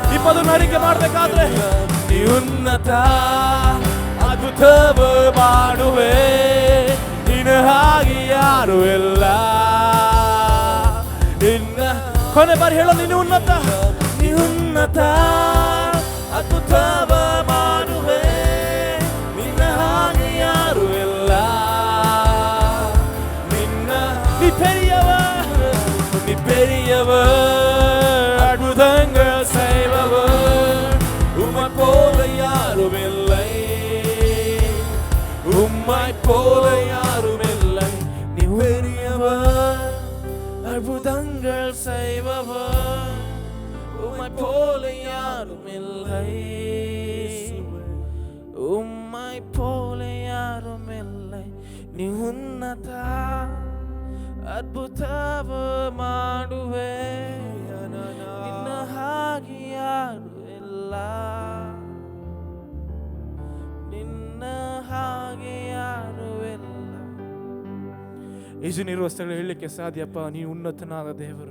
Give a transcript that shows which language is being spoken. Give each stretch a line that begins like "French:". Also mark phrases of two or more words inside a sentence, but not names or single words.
Kannada: ಅದನ್ನು ಅರಿಕೆ ಮಾಡಬೇಕಾದ್ರೆ ನೀ ಉನ್ನತ ಅದ್ಭುತವ ಮಾಡುವೆ, ನಿನ್ನ ಹಾಗೆ ಯಾರು ಇಲ್ಲ. ನಿನ್ನ ಕೊನೆ ಬಾರಿ ಹೇಳೋ, ನೀನು ಉನ್ನತ, ನೀ ಉನ್ನತ ಅದ್ಭುತವ ಮಾಡುವೆ, ನಿನ್ನ ಹಾಗೆ ಯಾರು ಇಲ್ಲ.
Tamil: நீ பெரியவர், அற்புதங்கள் செய்பவர், உம்மை போல யாரும் இல்லை, உம்மை போல யாரும் இல்லை. நீ பெரியவர், அற்புதங்கள் செய்பவர், உம்மை போல யாரும் இல்லை, உம்மை போல யாரும் இல்லை. நீ உன்னத
Kannada: ಅದ್ಭುತವ ಮಾಡುವೆ, ನಿನ್ನ ಹಾಗೆ ಯಾರು ಇಲ್ಲ, ನಿನ್ನ ಹಾಗೆ ಯಾರು ಇಲ್ಲ. ಯೇಸುವಿರುವ ಸ್ಥಳ ಹೇಳಲಿಕ್ಕೆ ಸಾಧ್ಯಪ್ಪ, ನೀನು ಉನ್ನತನಾದ ದೇವರು.